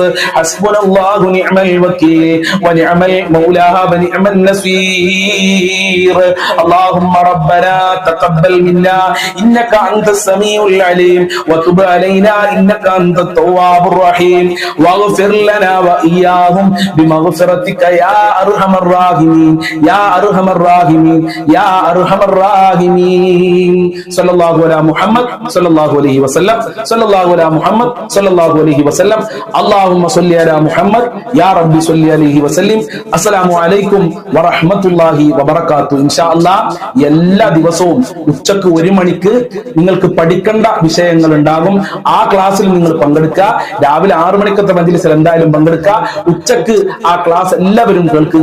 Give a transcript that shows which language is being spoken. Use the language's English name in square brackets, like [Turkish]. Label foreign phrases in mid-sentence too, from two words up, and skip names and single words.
[Arabic] حسبنا الله ونعم الوكيل ونعم المولى ونعم النصير. اللهم ربنا تقبل منا إنك أنت السميع العليم وتب علينا إنك أنت التواب الرحيم واغفر لنا وإياهم بمغفرتك يا أرحم الراحمين يا أرحم الراحمين يا ارحم الراحمين صلى الله على محمد صلى الله عليه وسلم صلى الله على محمد صلى الله عليه وسلم اللهم صل على محمد يا رب صل عليه وسلم. السلام عليكم ورحمة الله وبركاته. إن شاء الله [Malayalam] എല്ലാ ദിവസവും ഉച്ചക്ക് 1 മണിക്ക് നിങ്ങൾക്ക് പഠിക്കേണ്ട വിഷയങ്ങൾ ഉണ്ടാകും. ആ ക്ലാസ്സിൽ നിങ്ങൾ പങ്കെടുക്കുക. രാവിലെ 6 മണിക്കത്തെ മജ്‌ലിസിൽ എന്തായാലും പങ്കെടുക്കുക. ഉച്ചക്ക് ആ ക്ലാസ് എല്ലാവരും കേൾക്കുക.